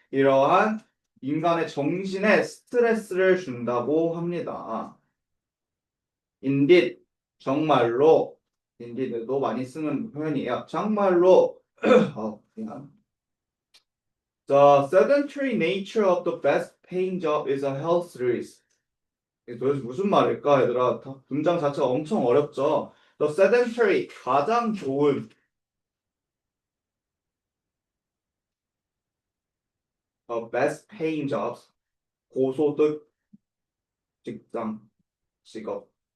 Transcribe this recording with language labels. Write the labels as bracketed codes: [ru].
[ko] 이러한 인간의 정신에 스트레스를 준다고 합니다. indeed, 정말로, indeed도 많이 쓰는 표현이에요. 정말로, 그냥. [en] The sedentary nature of the best paying job is a health risk. [ko] 이게 도대체 무슨 말일까, 얘들아? 문장 자체가 엄청 어렵죠. [en] The sedentary, [ko] 가장 좋은, [en] best paying jobs, [ko] 고소득 직장, 직업.